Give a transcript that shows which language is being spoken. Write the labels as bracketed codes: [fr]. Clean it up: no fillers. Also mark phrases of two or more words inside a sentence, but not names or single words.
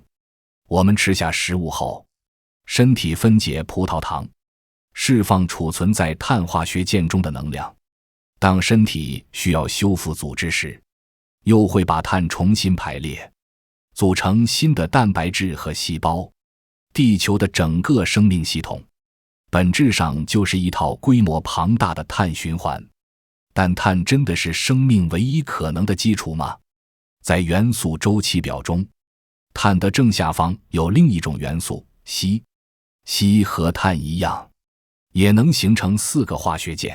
[zh] 我們吃下食物後，身體分解葡萄糖，釋放儲存在碳化學鍵中的能量。當身體需要修復組織時，又會把碳重新排列，組成新的蛋白質和細胞。地球的整個生命系統本質上就是一套規模龐大的碳循環。但碳真的是生命唯一可能的基礎嗎？在元素周期表中，碳的正下方有另一種元素硒。硒和碳一樣，也能形成4個化學键。